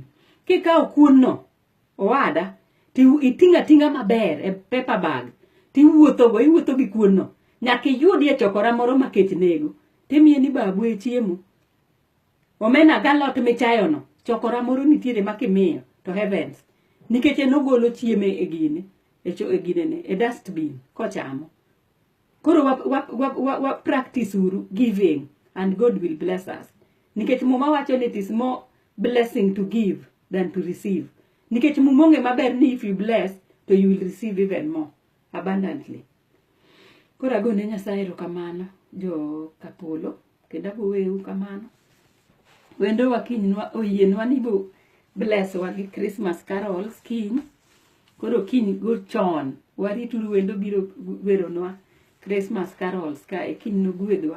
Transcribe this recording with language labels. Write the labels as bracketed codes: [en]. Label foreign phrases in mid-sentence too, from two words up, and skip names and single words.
[luo] Kikawo kuon no owada ti itinga tinga maber e paper bag ti iwuotho gi kuon no nyaka iyudie chokora moro makech nego timiye ni babu e chiemo. Omena galot michayo no chokora moro nitiere makimiyo to heavens nikech enogolo chieme e gine e gine e dustbin kochamo. Koro wa [en] practice uru giving and God will bless us. [luo] Nikech muma wacho ni [en] it is more blessing to give than to receive. [luo] Nikech mumonge maber ni [en] if you bless to you will receive even more abundantly. [luo] Koro agone Nyasaye erokamano jo Kapolo kendo aboweu kamano. Wendo wa kiny oyienwa ni bo bless wa gi [en] Christmas carols [luo] kiny. Koro kiny go chon warituru wendo biro weronwa [en] Christmas carols [luo] ka e kiny no gwedwa.